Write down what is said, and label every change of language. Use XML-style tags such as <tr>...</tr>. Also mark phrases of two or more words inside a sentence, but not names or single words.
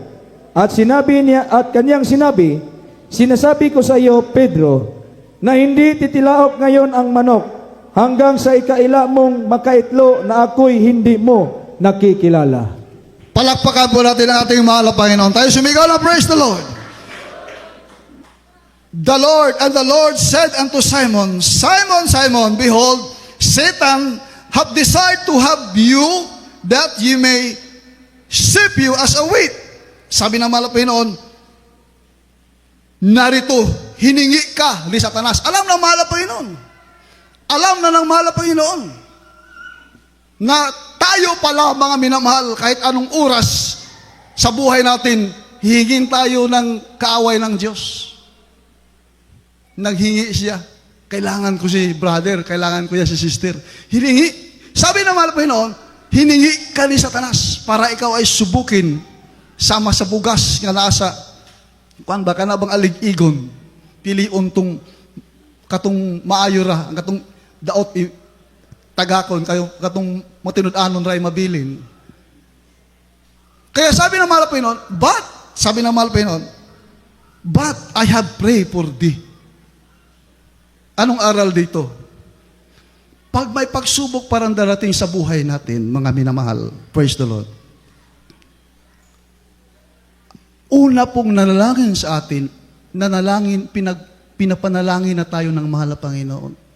<tl>At sinabi niya at kanyang sinabi, sinasabi ko sa iyo, Pedro, na hindi titilaok ngayon ang manok hanggang sa ikaila mong makaitlo na ako'y hindi mo nakikilala. Palakpakan po natin ang ating mahal na Panginoon. Tayo sumigaw na</tl> <en>praise the Lord. The Lord said unto Simon, Simon, Simon, behold, Satan hath desired to have you that ye may sift you as a wheat.</en> <tl>Sabi ng mahal na Panginoon, narito, hiningi ka ni Satanas. Alam ng mahal na Panginoon. Alam na ng mahal na Panginoon na tayo pala mga minamahal kahit anong oras sa buhay natin, hihingin tayo ng kaaway ng Diyos. Naghingi siya. Kailangan ko si brother, kailangan ko si sister. Hiningi. Sabi ng mahal na Panginoon, hiningi ka ni Satanas para ikaw ay subukin</tl> <ceb>sama sa bugas nga nasa kuan ba ka na bang alig-igon pilion tong katong maayo ra ang katong daot tagakon kayo katong matinud-anon ray mabilin.</ceb> <tl>Kaya sabi ng mahal na Panginoon, sabi ng mahal na Panginoon,</tl> <en>but I have prayed for thee.</en> <tl>Anong aral dito? Pag may pagsubok parang darating sa buhay natin, mga minamahal,</tl> <en>praise the Lord.</en> <tl>Una pong nanalangin sa atin, pinapanalangin na tayo ng mahal na Panginoon.</tl>